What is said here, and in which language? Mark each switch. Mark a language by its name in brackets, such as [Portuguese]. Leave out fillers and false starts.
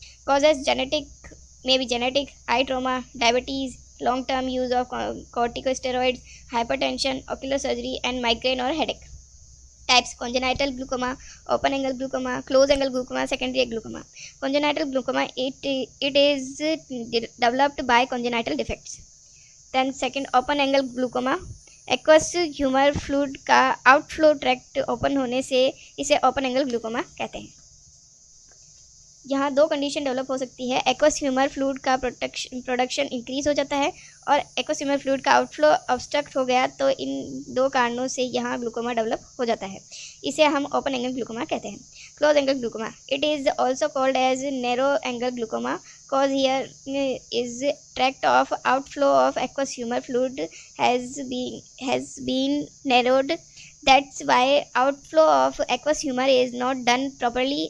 [English] Causes: may be genetic, eye trauma, diabetes, long-term use of corticosteroids, hypertension, ocular surgery, and migraine or headache. Types: congenital glaucoma, open angle glaucoma, close angle glaucoma, secondary glaucoma. Congenital glaucoma, it is developed by congenital defects. Then second, open angle glaucoma, [Hindi] aqueous humour fluid का outflow tract open होने से इसे open angle glaucoma कहते हैं. यहाँ दो condition develop हो सकती है. एक्वस ह्यूमर फ्लूइड का प्रोडक्शन इंक्रीज हो जाता है और एक्वस ह्यूमर फ्लूइड का आउटफ्लो ऑब्स्ट्रक्ट हो गया, तो इन दो कारणों से यहाँ ग्लूकोमा डेवलप हो जाता है. इसे हम ओपन एंगल ग्लूकोमा कहते हैं. [English] Close angle glaucoma, it is also called as narrow angle glaucoma, cause here is tract of outflow of aqueous humor fluid has been narrowed. That's why outflow of aqueous humor is not done properly.